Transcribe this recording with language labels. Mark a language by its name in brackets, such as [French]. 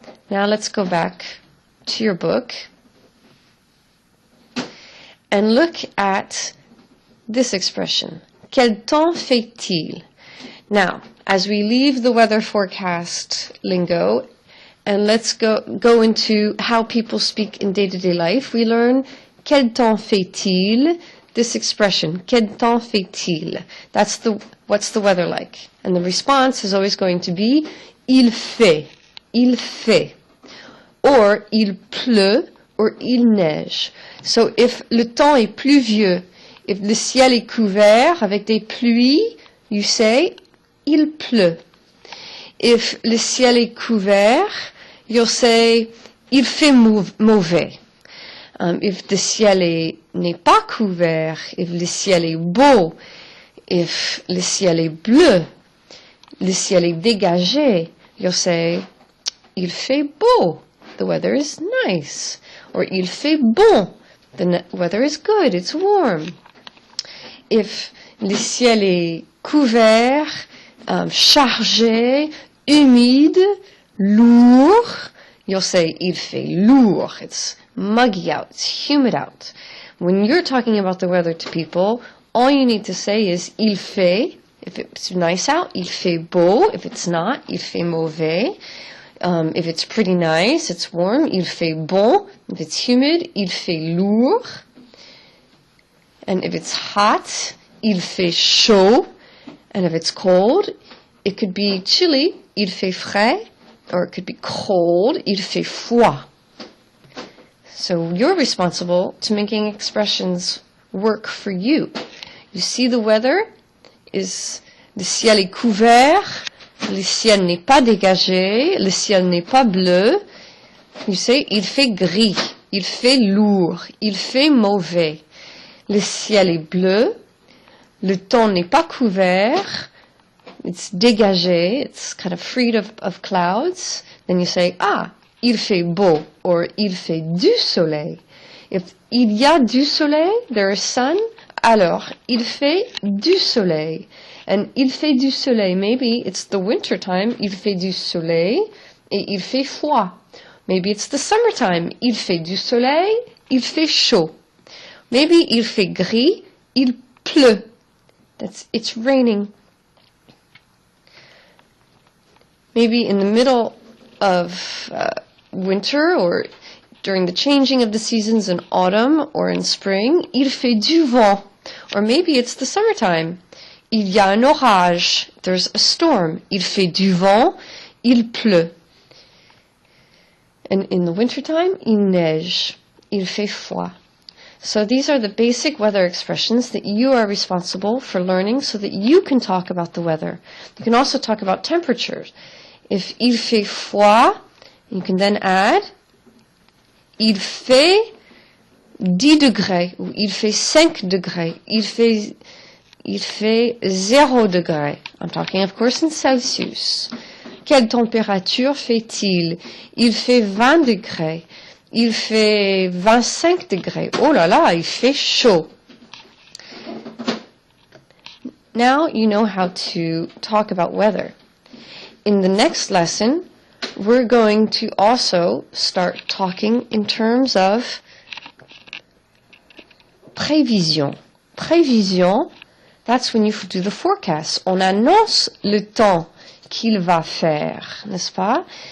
[English] Now let's go back to your book and look at this expression. [French] Quel temps fait-il? [English] Now, as we leave the weather forecast lingo, and let's go into how people speak in day-to-day life. We learn, [French] quel temps fait-il? [English] This expression, quel temps fait-il? What's the weather like? And the response is always going to be, [French] il fait, il fait. Or, il pleut, or il neige. So if le temps est pluvieux, if le ciel est couvert avec des pluies, [English] you say, [French] il pleut. If le ciel est couvert, [English] you'll say, [French] il fait mauvais. If the ciel n'est pas couvert, if le ciel est beau, if le ciel est bleu, le ciel est dégagé, [English] you'll say, [French] il fait beau. [English] The weather is nice. [French] Or il fait bon. [English] The weather is good. It's warm. [French] If le ciel est couvert, chargé, humide, lourd, [English] you'll say, [French] il fait lourd. [English] It's muggy out. It's humid out. When you're talking about the weather to people, all you need to say is, il fait. If it's nice out, [French] il fait beau. [English] If it's not, [French] il fait mauvais. [English] If it's pretty nice, it's warm, [French] il fait bon. [English] If it's humid, [French] il fait lourd. [English] And if it's hot, [French] il fait chaud. [English] And if it's cold, it could be chilly, [French] il fait frais. [English] Or it could be cold, [French] il fait froid. [English] So you're responsible to making expressions work for you. You see the weather is, [French] le ciel est couvert, le ciel n'est pas dégagé, le ciel n'est pas bleu. You say, il fait gris, il fait lourd, il fait mauvais. Le ciel est bleu, le temps n'est pas couvert, it's dégagé, [English] it's kind of freed of clouds. Then you say, [French] ah, il fait beau, or il fait du soleil. If il y a du soleil, [English] there is sun, [French] alors il fait du soleil. And il fait du soleil, [English] maybe it's the winter time, [French] il fait du soleil, et il fait froid. [English] Maybe it's the summertime, [French] il fait du soleil, il fait chaud. Maybe il fait gris, il pleut. [English] It's raining. Maybe in the middle of winter, or during the changing of the seasons in autumn or in spring, il fait du vent. Or maybe it's the summertime. [French] Il y a un orage. [English] There's a storm. [French] Il fait du vent. Il pleut. [English] And in the wintertime, [French] il neige. Il fait froid. [English] So these are the basic weather expressions that you are responsible for learning so that you can talk about the weather. You can also talk about temperatures. If [French] il fait froid, [English] you can then add, [French] il fait 10 degrés, ou il fait 5 degrés, il fait 0 degrés. [English] I'm talking, of course, in Celsius. [French] Quelle température fait-il? Il fait 20 degrés. Il fait 25 degrés. Oh là là, il fait chaud. [English] Now you know how to talk about weather. In the next lesson, we're going to also start talking in terms of prévision. Prévision, that's when you do the forecast. [French] On annonce le temps qu'il va faire, n'est-ce pas?